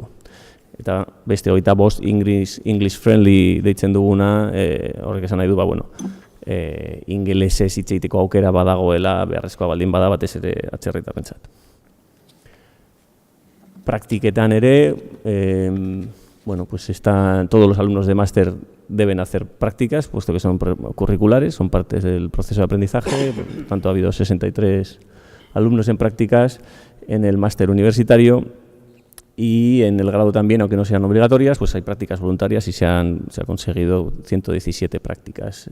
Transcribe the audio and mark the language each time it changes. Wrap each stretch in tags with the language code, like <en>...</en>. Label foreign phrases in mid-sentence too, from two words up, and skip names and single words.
<eu>Eta beste 25</eu> <en>English friendly</en> <eu>deitzen duguna, horrek esan nahi du, ingelesez hitz egiteko aukera badagoela, beharrezkoa baldin bada, batez ere atzerritarrentzat. Praktiketan ere,</eu> <es>todos los alumnos de máster deben hacer prácticas, puesto que son curriculares, son partes del proceso de aprendizaje. Por tanto, ha habido 63 alumnos en prácticas en el máster universitario, y en el grado también, aunque no sean obligatorias, pues hay prácticas voluntarias y se ha conseguido 117 prácticas.</es>